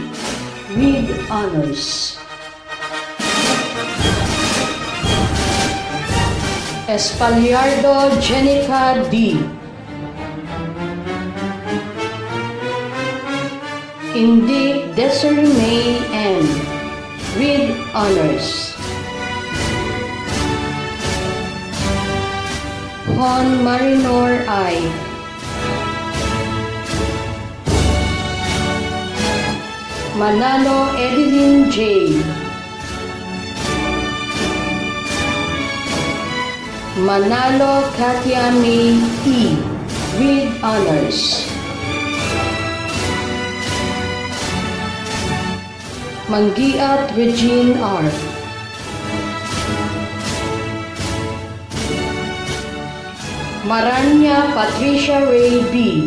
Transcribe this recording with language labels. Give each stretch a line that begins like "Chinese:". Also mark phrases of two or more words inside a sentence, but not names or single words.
English: with honors. Espaliardo Jenica D. Indi Desiree May N. with honors. Juan Marinor I. Manalo Edeline J. Manalo Katia May E. with honors. Manggiat Regine R. Maranya Patricia Ray B.